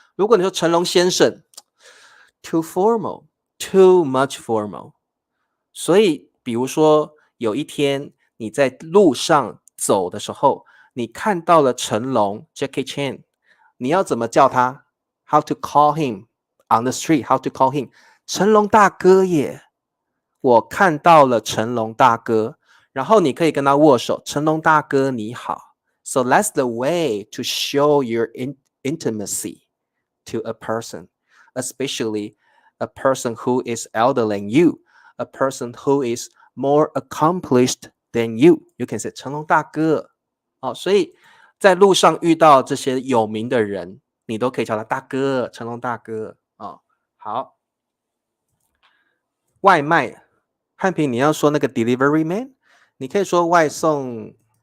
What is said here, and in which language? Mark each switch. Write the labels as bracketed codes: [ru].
[zh] 如果你说成龙先生 [en] too formal， too much formal， [zh] 所以比如说有一天你在路上走的时候，你看到了成龙 Jackie Chan， 你要怎么叫他？ [en] How to call him on the street? How to call him？ [zh] 成龙大哥耶，我看到了成龙大哥，然后你可以跟他握手，成龙大哥你好。 [en] So that's the way to show your intimacy to a person, especially a person who is elder than you, a person who is more accomplished than you. You can say 成龙大哥。 [zh] 所以在路上遇到这些有名的人，你都可以叫他大哥，成龙大哥。好，外卖，汉平你要说那个 delivery man， 你可以说外送。